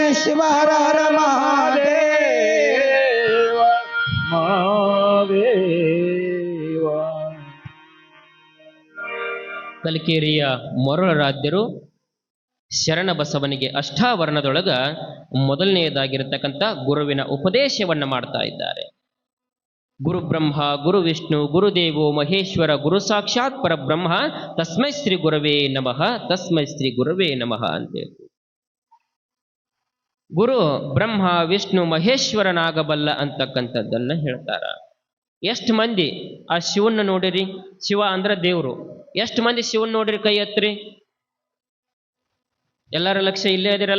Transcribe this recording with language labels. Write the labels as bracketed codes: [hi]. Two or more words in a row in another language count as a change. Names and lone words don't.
[sa] ಶಿವ ಹರ ಹರ ಮಹಾದೇವ ಮಹಾದೇವ. [kn] ಕಲಿಕೇರಿಯ ಮೊರರಾದ್ಯರು ಶರಣ ಬಸವನಿಗೆ ಅಷ್ಟಾವರಣದೊಳಗ ಮೊದಲನೆಯದಾಗಿರತಕ್ಕಂಥ ಗುರುವಿನ ಉಪದೇಶವನ್ನ ಮಾಡ್ತಾ ಇದ್ದಾರೆ. [sa] ಗುರು ಬ್ರಹ್ಮ ಗುರು ವಿಷ್ಣು ಗುರುದೇವೋ ಮಹೇಶ್ವರ ಗುರು ಸಾಕ್ಷಾತ್ ಪರಬ್ರಹ್ಮ ತಸ್ಮೈ ಶ್ರೀ ಗುರವೇ ನಮಃ ತಸ್ಮೈ ಶ್ರೀ ಗುರವೇ ನಮಃ ಅಂತೇಳಿ. [kn] ಗುರು ಬ್ರಹ್ಮ ವಿಷ್ಣು ಮಹೇಶ್ವರನಾಗಬಲ್ಲ ಅಂತಕ್ಕಂಥದ್ದನ್ನ ಹೇಳ್ತಾರ. ಎಷ್ಟು ಮಂದಿ ಆ ಶಿವನ್ನ ನೋಡಿರಿ? ಶಿವ ಅಂದ್ರ ದೇವ್ರು. ಎಷ್ಟು ಮಂದಿ ಶಿವನ್ ನೋಡಿರಿ? ಕೈ ಎತ್ರಿ. ಎಲ್ಲರ ಲಕ್ಷ್ಯ ಇಲ್ಲೇ ಅದಿರಲ್ಲ.